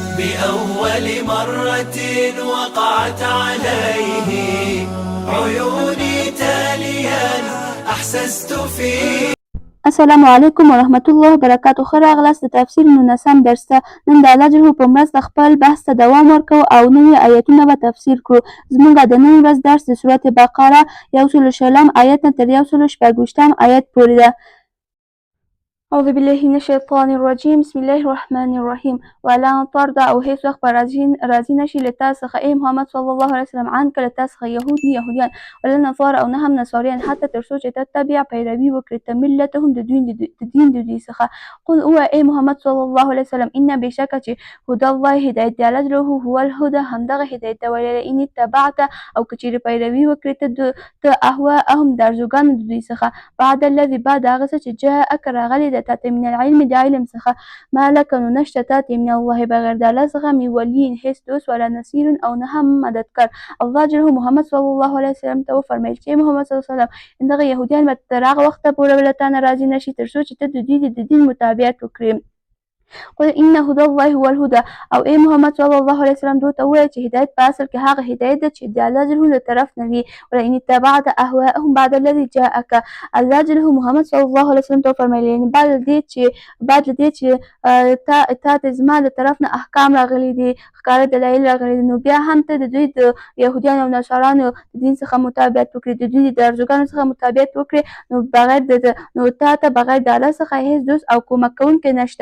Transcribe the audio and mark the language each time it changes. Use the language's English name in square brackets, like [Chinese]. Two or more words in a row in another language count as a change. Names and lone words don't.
[Arabic] بأول مرة وقعت عليه عيوني تاليا أحسست فيه. السلام علیکم ورحمت الله وبرکاتو. [Pashto] ښه راغلاست د تفسیر 19 درس ته. نن د الله جل په مرسته خپل بحث ته دوام ورکوو او نوي آیتونه به تفسیر کړو. زموږ د نن ورځ درس د سورت بقره 120 آیت نه تر 126 آیت پورې ده. [Arabic] اعوذ بالله من الشیطان الرجیم. بسم الله الرحمن الرحیم. ولا ترضى [Pashto] او هیڅ وخت به راضي نشي له تا څخه ای محمد [Arabic] صلی الله علیه وسلم عنک [Pashto] له تا څخه یهودیان [Arabic] ولا نصارى [Pashto] او نه هم نصاریان حتی تر څو چې تتبع پیروي وکړي ته ملتهم د دین د دوی څخه. قل او ای محمد [Arabic] صلی الله علیه وسلم [Pashto] ان بشک چې [Arabic] هدى الله [Pashto] هدایت دی الله جل [Arabic] هو الهدى [Pashto] همدغه هدایت دی ویل [Arabic] ان تبعت [Pashto] او کچېرې پیروي وکړي ته اهواءهم د ارزوګانو د دوی څخه [Arabic] بعد الذي [Pashto] بعد هغه څه چې جاءک راغلی د تاته [Arabic] من العلم [Pashto] د علم څخه [Arabic] ما لک [Pashto] نو نشته تاته [Arabic] من الله [Pashto] بغیر د الله څخه [Arabic] من ولي [Pashto] هیڅ دوست [Arabic] ولا نصير [Pashto] او نه هم مددکار. الله جل محمد [Arabic] صلی الله علیه وسلم [Pashto] ته وفرمیل چې محمد [Arabic] صلی الله علیه وسلم [Pashto] دغه یهودیان به تر هغه وخته پورې له تا نه راضي نشي تر څو چې ته د دوی د دین مطابقت وکړې. [Arabic] قل ان هدى الله هو الهدى [Pashto] او ای محمد [Arabic] صلی الله علیه وسلم [Pashto] دوی ته ووایه چې هدایت په اصل کې هغه هدایت ده چې د الله جل له طرف نه وي. [Arabic] ولئن اتبعت اهواءهم بعد الذي جاءك [Pashto] الله جل محمد [Arabic] صلی الله علیه وسلم [Pashto] ته فرمایي یعنی بعد دې چې تا ته زما د طرف نه احکام راغلي دي ښکاره دلایل راغلي دي نو بیا هم ته د دوی د یهودیانو او نصارانو د دین څخه مطابقت وکړي د دوی د ارزوګانو څخه مطابقت وکړي نو تا ته بغیر د الله څخه هیڅ دوست او کومک کوونکی نشته.